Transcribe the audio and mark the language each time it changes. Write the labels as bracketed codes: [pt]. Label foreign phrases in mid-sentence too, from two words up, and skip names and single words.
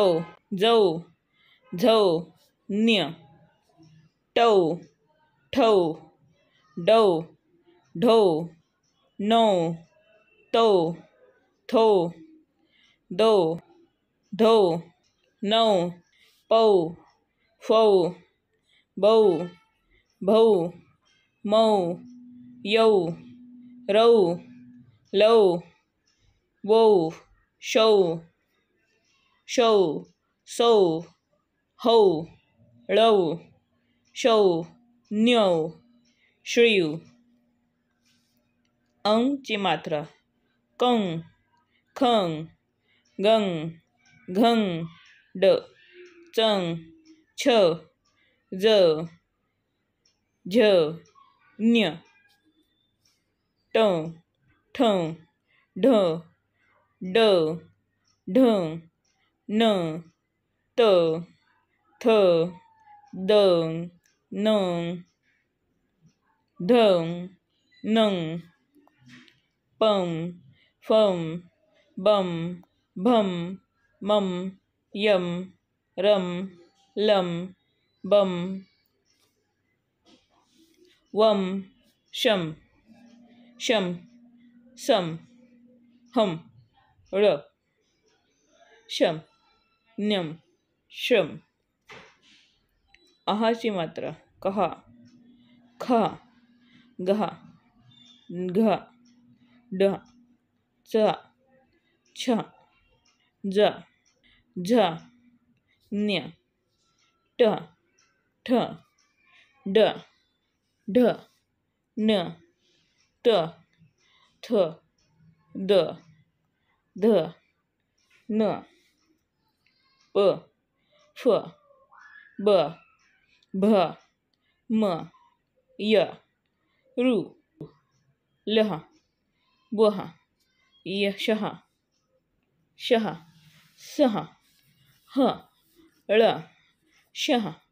[mr] जौ, झौ, न्य, टौ, ठौ, डौ, ढौ, नौ, तौ, थौ, दौ, धौ, नौ, पौ, फौ, बौ, भौ, मौ, यौ, रौ, लौ, वौ, शौ, शौ, सौ, हौ, ळौ, शौ, न्यौ, श्रीयु. ची मात्रा कं, खं, गं, घं, ड, चं, छ, ज, झ, न्य, ट, ठ, ढ, ड, ढ, न, त, थ, द, न, ध, नं, पं, फं, बं, भं, मं, यं, रं, लं, बं, वं, शं, शं, सं, हं, ळ, शं, न्यं, श्रं. ची मात्रा कहा, खा, गहा, घा, ढ, चा, छा, जा, झा, न्य, ट, ठ, ड, ढ, न, त, थ, द, ध, न, प, फ, ब, भ, म, य, ऋ, लह, वह, यशः, शः, सः, ह, ळ, शः.